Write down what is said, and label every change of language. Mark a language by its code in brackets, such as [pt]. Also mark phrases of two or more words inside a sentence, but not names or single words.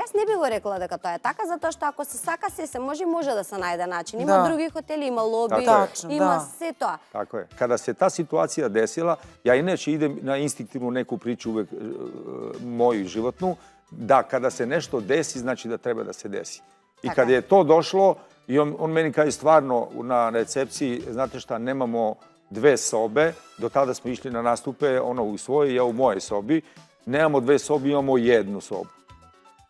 [mk] Јас не би го рекла дека тоа е така, затоа што ако се сака се може да се најде начин. Има други хотели, има лоби, има се тоа. [sr] Tako je. Kada se ta situacija desila, ja inače idem na instinktivnu neku priču uvek moju životnu, da kada se nešto desi, znači da treba da se desi. I kad je to došlo, i on meni kaže stvarno na recepciji, znate šta, nemamo dve sobe, do tada smo išli na nastupe, ona u svojoj, ja u mojoj sobi, nemamo dve sobe, imamo jednu sobu.